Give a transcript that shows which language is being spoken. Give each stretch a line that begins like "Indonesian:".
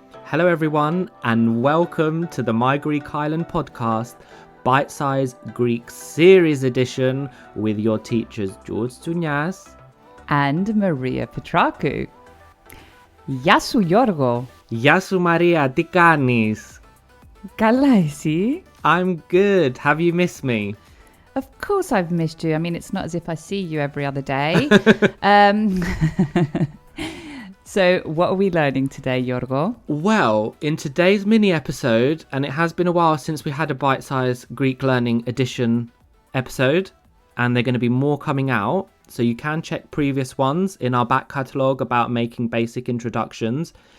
English: Hello everyone and welcome to the My Greek Island podcast, Bitesize Greek series edition with your teachers George Tsounyas and Maria Petrakou.
Greek: Γεια σου Γιώργο. Γεια σου Maria, τι κάνεις? Καλά εσύ?
English: I'm good. Have you missed me? Of course I've missed you. I mean, it's not as if I see you every other day. So what are we learning today, Yorgo? Well, in today's mini episode, and it has been a while since we had a bite-sized Greek learning edition episode, and they're going to be more coming out, so you can check previous ones in our back catalogue about making basic introductions.